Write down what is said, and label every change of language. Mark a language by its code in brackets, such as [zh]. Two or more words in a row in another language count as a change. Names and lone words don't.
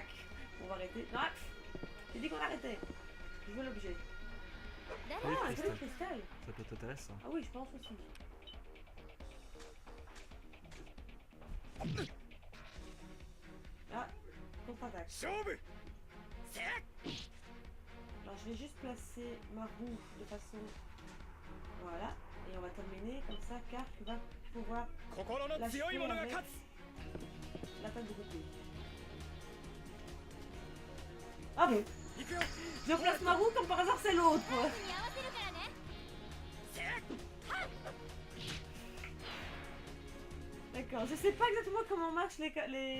[fr] On va arrêter. Non, j'ai dit qu'on arrêtait. Je veux l'objet. Oui, Ah, un cristal. joli cristal. Ça peut t'intéresser, ça. Ah oui, je pense aussi. Ah, contre-attaque. [ja] 勝負せっ [fr] Alors je vais juste placer ma roue de façon... Voilà. Et on va terminer comme ça. Kark va pouvoir [ja] 心の強い者が勝つ [fr] l'attaque groupée. Ah bon, [ja] 行くよ [fr] je place ma roue comme par hasard c'est l'autre. [ja] せっ [fr] D'accord, je sais pas exactement comment marchent les